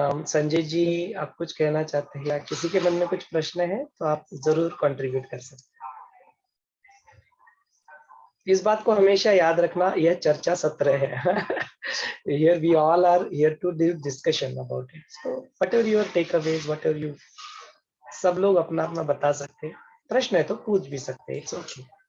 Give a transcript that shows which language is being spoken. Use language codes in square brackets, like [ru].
[hi] संजय जी, आप कुछ कहना चाहते हैं या किसी के मन में कुछ प्रश्न है तो आप जरूर कंट्रीब्यूट कर सकते हैं। इस बात को हमेशा याद रखना, यह चर्चा सत्र है। [en] Here we all are here to do discussion about it. So whatever your takeaways, whatever you, [hi] सब लोग अपना अपना बता सकते हैं, प्रश्न है तो पूछ भी सकते हैं, [en] it's okay.